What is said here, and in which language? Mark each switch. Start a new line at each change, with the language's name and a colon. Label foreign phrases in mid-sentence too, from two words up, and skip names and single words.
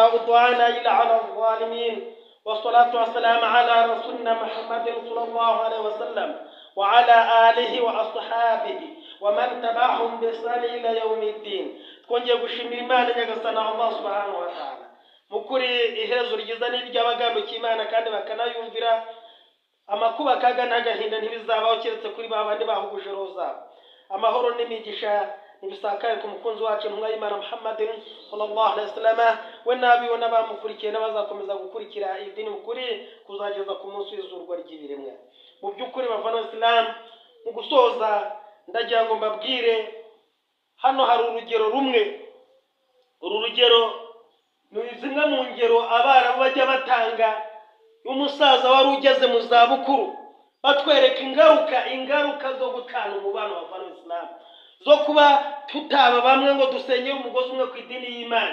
Arabic: عدوان إلا على الظالمين والصلاة والسلام على رسولنا محمد صلى الله عليه وسلم وعلى آله وأصحابه ومن تبعهم بإحسان إلى يوم الدين.
Kinyarwanda: twongeye gushimira Imana nyagasana
Arabic: الله سبحانه وتعالى
Kinyarwanda: mukuri iherezo ryiza n'iry'abaganuka Imana kandi bakanayumvira amakuba kaga n'agahinda ntibizabaho keretse kuri babandi bahuguje rozabo. Amahoro n'imigisha nibisakaye ku mukunzi wacu ntumwa y'Imana Muhammadin
Arabic: صلى الله عليه وسلم
Kinyarwanda: we nabiwe n'abamukurikiye n'abazakomeza gukurikira idini mukuri kuzageza ku munsi w'izurwa ry'ibiremwa. Mu by'ukuri bavana Islam mu gusoza ndagira ngo mbabwire hano hari urugero rumwe. Uru rugero ni zimwe mu ngero abarabu bajya batanga y'umusaza wari ugeze mu zabukuru batwereka ingaruka zo gutana umubano wa bavana Islam, zo kuba tutaba bamwe ngo dusenyere umugozi umwe ku idini y'Imana.